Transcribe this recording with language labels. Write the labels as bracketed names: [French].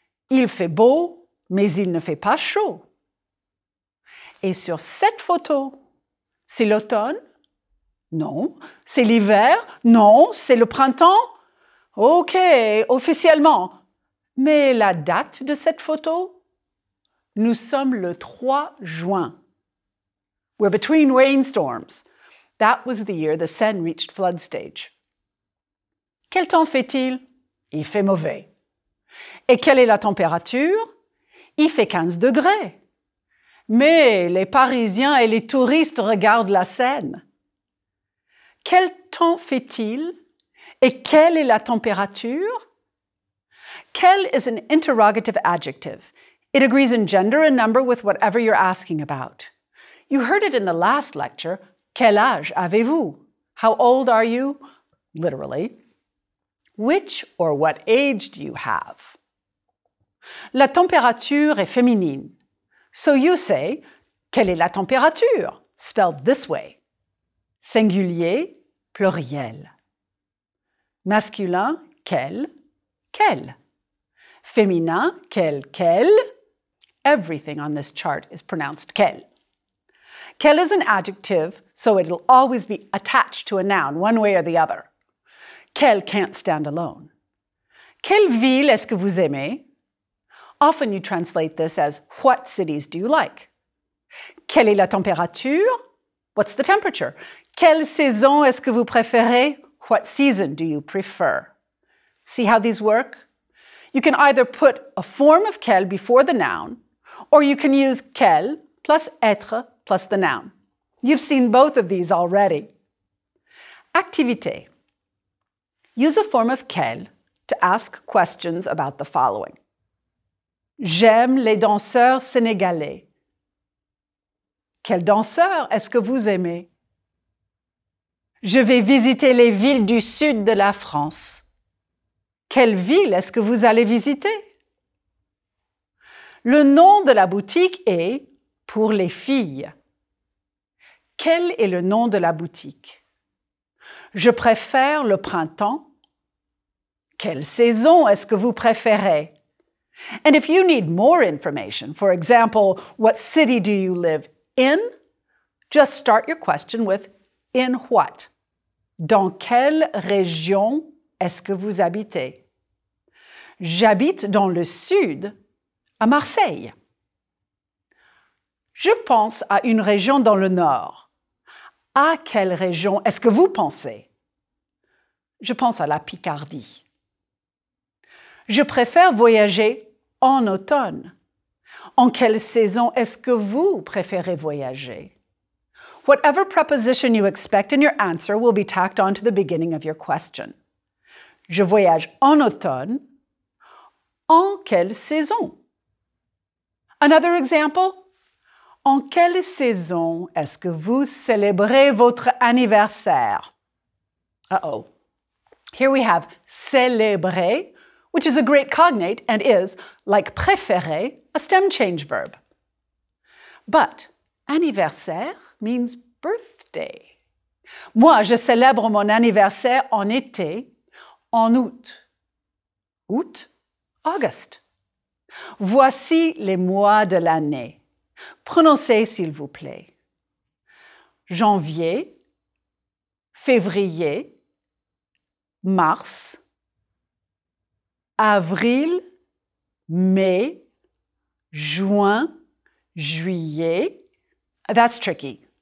[French] Il fait beau, mais il ne fait pas chaud. Et sur cette photo, c'est l'automne? Non. C'est l'hiver? Non. C'est le printemps? OK, officiellement. Mais la date de cette photo? Nous sommes le 3 juin. [English] We're between rainstorms. That was the year the Seine reached flood stage. [French] Quel temps fait-il? Il fait mauvais. Et quelle est la température? Il fait 15 degrés. Mais les Parisiens et les touristes regardent la Seine. Quel temps fait-il? Et quelle est la température? [English] Quel is an interrogative adjective. It agrees in gender and number with whatever you're asking about. You heard it in the last lecture. [French] Quel âge avez-vous? [English] How old are you? Literally. Which or what age do you have? [French] La température est féminine. [English] So you say, [French] quelle est la température? [English] Spelled this way. [French] Singulier, pluriel. Masculin, quel, quelle. Féminin, quelle. [English] Everything on this chart is pronounced quelle. Quelle is an adjective, so it'll always be attached to a noun, one way or the other. Quelle can't stand alone. [French] Quelle ville est-ce que vous aimez? [English] Often you translate this as, what cities do you like? [French] Quelle est la température? [English] What's the temperature? [French] Quelle saison est-ce que vous préférez? [English] What season do you prefer? See how these work? You can either put a form of quelle before the noun, or you can use quelle plus être plus the noun. You've seen both of these already. Activité. Use a form of quelle to ask questions about the following. [French] J'aime les danseurs sénégalais. Quel danseur est-ce que vous aimez? Je vais visiter les villes du sud de la France. Quelle ville est-ce que vous allez visiter? Le nom de la boutique est pour les filles. Quel est le nom de la boutique? Je préfère le printemps. Quelle saison est-ce que vous préférez? [English] And if you need more information, for example, what city do you live in? Just start your question with in what? [French] Dans quelle région est-ce que vous habitez? J'habite dans le sud, à Marseille. Je pense à une région dans le nord. À quelle région est-ce que vous pensez? Je pense à la Picardie. Je préfère voyager en automne. En quelle saison est-ce que vous préférez voyager? [English] Whatever preposition you expect in your answer will be tacked on to the beginning of your question. [French] Je voyage en automne. En quelle saison? [English] Another example. [French] En quelle saison est-ce que vous célébrez votre anniversaire? [English] Uh-oh. Here we have célébrer, which is a great cognate and is, like préférer, a stem change verb. But anniversaire means birthday. [French] Moi, je célèbre mon anniversaire en été, en août. Août, August. Voici les mois de l'année. Prononcez, s'il vous plaît. Janvier, février, mars, avril, mai, juin, juillet. [English] That's tricky.